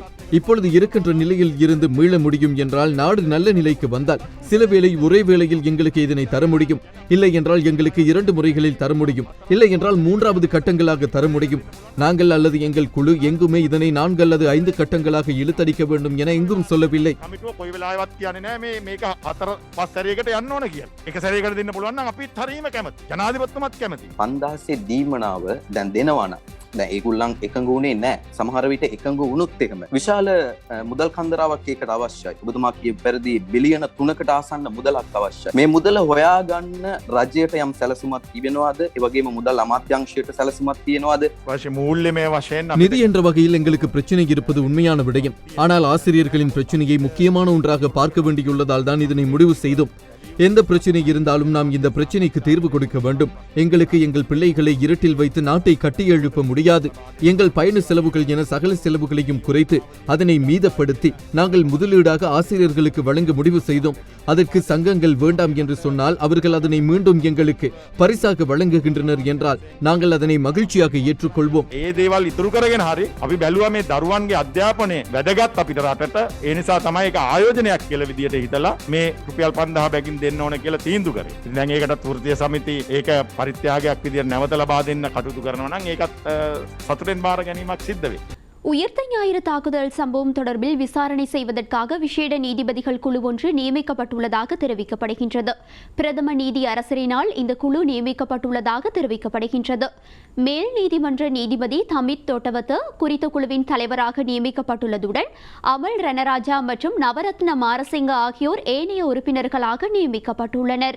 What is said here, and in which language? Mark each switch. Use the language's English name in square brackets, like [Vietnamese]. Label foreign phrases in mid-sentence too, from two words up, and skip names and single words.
[Tamil] இப்பொழுது இருக்கின்ற நிலையில் இருந்து மீள முடியும் என்றால், நாடு நல்ல நிலைக்கு வந்தால் சில வேளை ஒரே வேளையில் எங்களுக்கு இதனை தர முடியும். இல்லை என்றால் எங்களுக்கு 2 முறைகளில் தர முடியும். இல்லை என்றால் 3வது கட்டங்களாக தர முடியும். நாங்கள் அல்லது எங்கள் குழு எங்குமே இதனை 4 அல்லது 5 கட்டங்களாக இழுத்தடிக்க வேண்டும் என எங்கும் சொல்லவில்லை. [Sinhala] පන්දහසේ දීමනාව දැන් දෙනවාන දැන් ඒගොල්ලන් එකඟ වුණේ නැහැ. සමහර විට එකඟ වුණොත් එහෙම විශාල මුදල් කන්දරාවක් ඒකට අවශ්‍යයි. ඔබතුමා කිය පරිදි බිලියන 3කට ආසන්න මුදලක් අවශ්‍යයි. මේ මුදල හොයාගන්න රජයට යම් සැලසුමක් තිබෙනවද? ඒ වගේම මුදල් අමාත්‍යාංශයට සැලසුමක් තියෙනවද? [Tamil] நிதி என்ற வகையில் எங்களுக்கு பிரச்சனை இருப்பது உண்மையான விடயம். ஆனால் ஆசிரியர்களின் பிரச்சனையை முக்கியமான ஒன்றாக பார்க்க வேண்டியுள்ளதால் தான் இதனை முடிவு செய்தோம். எந்த பிரச்சனை இருந்தாலும் நாம் இந்த பிரச்சனைக்கு தீர்வு கொடுக்க வேண்டும். எங்களுக்கு எங்கள் பிள்ளைகளை இருட்டில் வைத்து நாட்டை கட்டி எழுப்ப முடியாது. எங்கள் பயண செலவுகள் என சகல செலவுகளையும் குறைத்து அதனை மீதப்படுத்தி நாங்கள் முதலீடாக ஆசிரியர்களுக்கு வழங்க முடிவு செய்தோம். அதற்கு சங்கங்கள் வேண்டாம் என்று சொன்னால் அவர்கள் அதனை மீண்டும் எங்களுக்கு பரிசாக வழங்குகின்றனர் என்றால் நாங்கள் அதனை மகிழ்ச்சியாக ஏற்றுக்கொள்வோம். [Sinhala] දෙන්න ඕන කියලා තීන්දුව කරේ. ඉතින් දැන් ඒකටත් වෘත්තීය සමිති ඒක පරිත්‍යාගයක් විදියට නැවත ලබා දෙන්න කටයුතු කරනවා නම් ඒකත් සතුටෙන් බාර ගැනීමක් සිද්ධ වෙයි. [Tamil] உயிர்த்த ஞாயிறு தாக்குதல் சம்பவம் தொடர்பில் விசாரணை செய்வதற்காக விசேட நீதிபதிகள் குழு ஒன்று நியமிக்கப்பட்டுள்ளதாக தெரிவிக்கப்படுகின்றது. பிரதம நீதி அரசரினால் இந்த குழு நியமிக்கப்பட்டுள்ளதாக தெரிவிக்கப்படுகின்றது. மேல் நீதிமன்ற நீதிபதி தமித் தோட்டவத்த குறித்த குழுவின் தலைவராக நியமிக்கப்பட்டுள்ளதுடன் அமல் ரணராஜா மற்றும் நவரத்ன மாரசிங்க ஆகியோர் ஏனைய உறுப்பினர்களாக நியமிக்கப்பட்டுள்ளனர்.